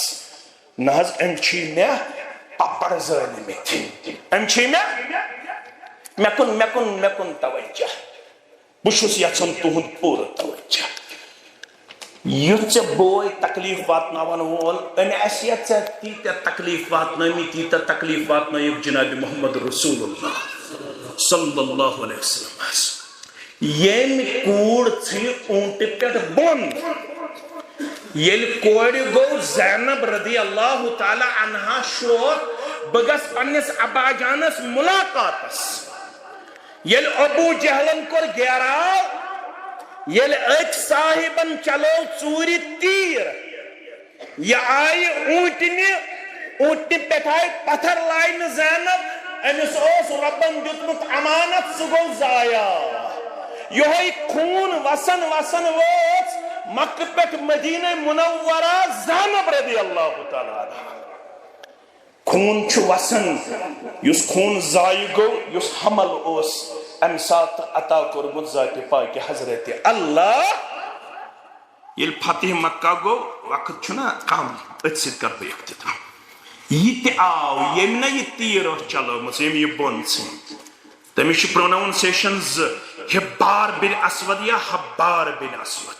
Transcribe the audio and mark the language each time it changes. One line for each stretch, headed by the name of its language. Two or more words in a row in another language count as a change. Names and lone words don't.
Kashmiri: نہ حظ أمۍ چھی مےٚ پپر زٲلمٕتۍ، أمۍ چھی مےٚ کُن توجہ. بہٕ چھُس یژھان تُہُنٛد پوٗرٕ توجہ. یُتھ ژےٚ بوے تکلیٖف واتناون وول أمۍ آسہِ یا ژےٚ تیٖتیٛاہ تکلیٖف واتنٲومٕتۍ ییٖتیٛاہ تکلیٖف واتنٲیِکھ جناب محمد رسول اللہ
Arabic: صلی اللہ علیہ وسلم.
Kashmiri: ییٚمۍ کوٗر ژھٕنہِ اوٗنٛٹہِ پٮ۪ٹھ بۄن، ییٚلہِ کورِ گوٚو زینب
Arabic: رضی اللہ تعالیٰ عنہا
Kashmiri: شوق بہٕ گژھٕ پننِس ابا جانس مُلاقاتس، ییٚلہِ ابوٗ جہلن کوٚر گیراو، ییٚلہِ أکۍ صاحبن چلو ژوٗرِ تیٖر، یہِ آیہِ اوٗنٛٹنہِ پٮ۪ٹھ آیہِ پتھر لاینہٕ زینب، أمِس اوس رۄبن دیُتمُت امانت سُہ گوٚو ضایع. یِہوٚے خوٗن وسن وسن وٲژ مکہٕ پٮ۪ٹھ مدینہ منورہ زینب
Arabic: رضی اللہ تعالیٰ عنہا.
Kashmiri: خوٗن چھُ وسن، یُس خوٗن ضایع گوٚو، یُس حمل اوس امہِ ساتہٕ عطا کوٚرمُت ذاتِ پاکہِ حضرت اللہ. ییٚلہِ فتح مکہ گوٚو وقت چھُنہ کم، أتھۍ سۭتۍ کرٕ بہٕ اختتام. یہِ تہِ آو ییٚمۍ نہ یہِ تیٖر ٲس چلٲومٕژ، ییٚمۍ یہِ بۄن ژھٕنۍ، تٔمِس چھِ پروناوُنسیشن زٕ، حبار بن اسود یا حبار بن اسود.